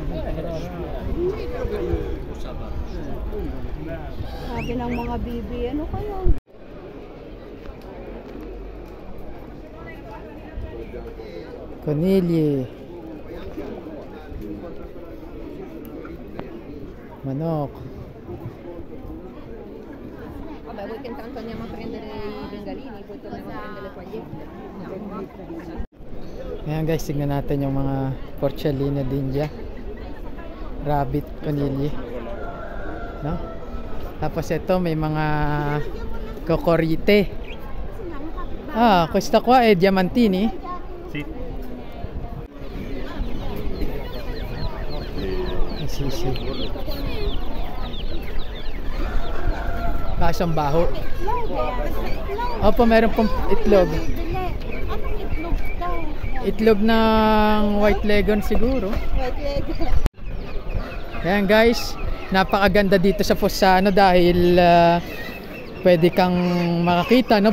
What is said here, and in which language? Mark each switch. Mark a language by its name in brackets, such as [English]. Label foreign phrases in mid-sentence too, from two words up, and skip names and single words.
[Filipino] Sabi ng mga bibi, ano kayo? Conilio. Manok. [Italian] Vabbè, voi che intanto andiamo a prendere i bengalini, poi torniamo a prendere le pagliette. [Filipino] Ayan guys, tignan natin yung mga [Italian] porcellino d'India. [Filipino] Rabbit, conilli. No? Tapos ito may mga kokorite. [Italian] Questa qua è diamantini? Sì. Sì. [Filipino] Kasang baho. Opo, meron pong itlog. Itlog ng white leghorn siguro. Ayan guys, napakaganda dito sa Fossano dahil pwede kang makakita, no?